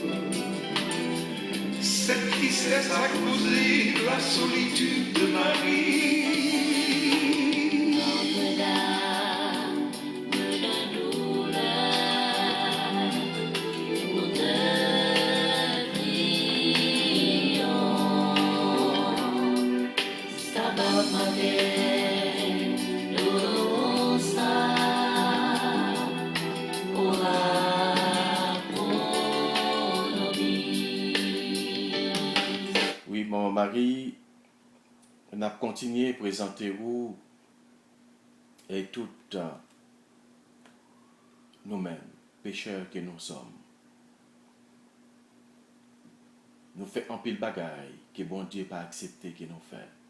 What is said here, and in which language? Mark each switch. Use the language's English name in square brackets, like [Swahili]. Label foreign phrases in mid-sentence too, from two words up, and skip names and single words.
[French] Cette tristesse a causé la solitude de Marie. Notre Dame de douleur, nous te prions. [Latin] Stabat Mater, dolorosa, ora pro nobis. [French] Oui, Maman Marie, on a continué à présenter vous et toutes nous-mêmes, pécheurs que nous sommes. Nous faisons un pile bagaille que bon Dieu pas accepté que nous faisons.